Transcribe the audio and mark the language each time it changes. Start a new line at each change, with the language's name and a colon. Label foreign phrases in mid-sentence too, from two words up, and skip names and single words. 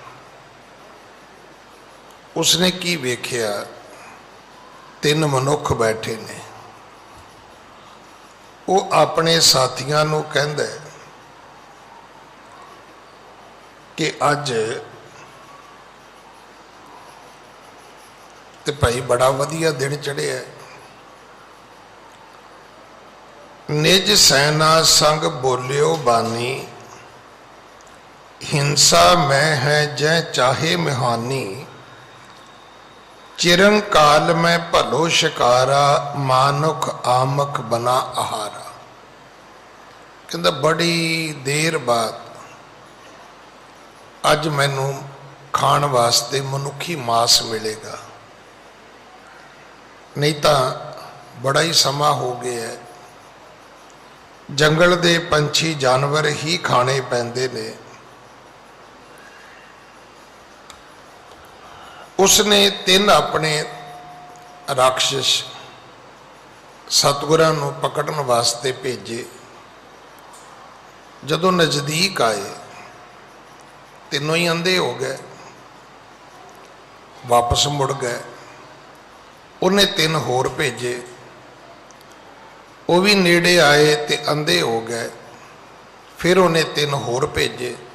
Punjabi: ਉਸਨੇ ਕੀ ਵੇਖਿਆ, 3 ਮਨੁਖ ਬੈਠੇ ਨੇ। ਵੋ ਅਪਨੇ ਸਾਥੀਆਂ ਨੂੰ ਕਹਿੰਦਾ ਹੈ ਕਿ ਅੱਜ ਤੇ ਭਾਈ ਬੜਾ ਵਧੀਆ ਦਿਨ ਚੜ੍ਹਿਆ।
Braj: निज सैना संग बोलियो बानी, हिंसा मैं है जै चाहे मिहानी। चिरंकाल में भलो शिकारा, मानुख आमक बना आहारा।
Punjabi: ਕਹਿੰਦਾ ਬੜੀ ਦੇਰ ਬਾਅਦ ਅੱਜ ਮੈਨੂੰ ਖਾਣ ਵਾਸਤੇ ਮਨੁੱਖੀ ਮਾਸ ਮਿਲੇਗਾ, ਨਹੀਂ ਤੋ ਬੜਾ ਹੀ ਸਮਾਂ ਹੋ ਗਿਆ ਹੈ। ਜੰਗਲ ਦੇ ਪੰਛੀ ਜਾਨਵਰ ਹੀ ਖਾਣੇ ਪੈਂਦੇ ਨੇ। ਉਸਨੇ 3 ਅਪਨੇ ਰਾਕਸ਼ਸ ਸਤਿਗੁਰਾਂ ਨੂੰ ਪਕੜਨ ਵਾਸਤੇ ਭੇਜੇ। ਜਦੋਂ ਨਜ਼ਦੀਕ ਆਏ, ਤੀਨੋਂ ਹੀ ਅੰਧੇ ਹੋ ਗਏ, ਵਾਪਸ ਮੁੜ ਗਏ। ਉਨ੍ਹੇਂ 3 ਹੋਰ ਭੇਜੇ, ਵੋ ਭੀ ਨੇੜੇ ਆਏ ਤੇ ਅੰਧੇ ਹੋ ਗਏ। ਫਿਰ ਉਨ੍ਹੇਂ 3 ਹੋਰ ਭੇਜੇ।